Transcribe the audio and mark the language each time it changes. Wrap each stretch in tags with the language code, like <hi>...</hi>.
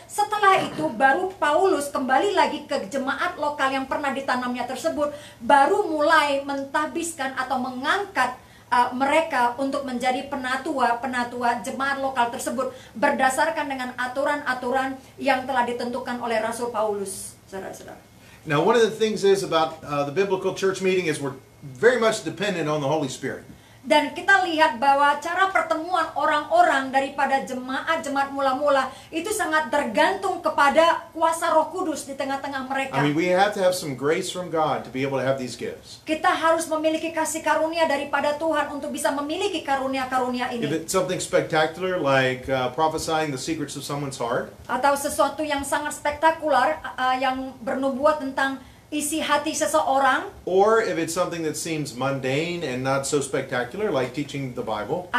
<id>Setelah itu baru Paulus kembali lagi ke jemaat lokal yang pernah ditanamnya tersebut, baru mulai mentabiskan atau mengangkat mereka untuk menjadi penatua jemaat lokal tersebut berdasarkan dengan aturan-aturan yang telah ditentukan oleh Rasul Paulus, saudara-saudara.</id> <en>Now, one of the things is about the biblical church meeting is we're very much dependent on the Holy Spirit.</en> <id>Dan kita lihat bahwa cara pertemuan orang-orang daripada jemaat mula-mula itu sangat tergantung kepada kuasa Roh Kudus di tengah-tengah mereka.</id> <en>I mean, we have to have some grace from God to be able to have these gifts.</en> <id>Kita harus memiliki kasih karunia daripada Tuhan untuk bisa memiliki karunia-karunia</id> <en>If</en> <id>ini.</id> <en>it's something spectacular like prophesying the secrets of someone's heart,</en> <id>Atau sesuatu yang sangat spektakuler yang bernubuat tentang isi hati seseorang,</id> <en>or if it's something that seems mundane and not so spectacular like teaching the Bible,</en>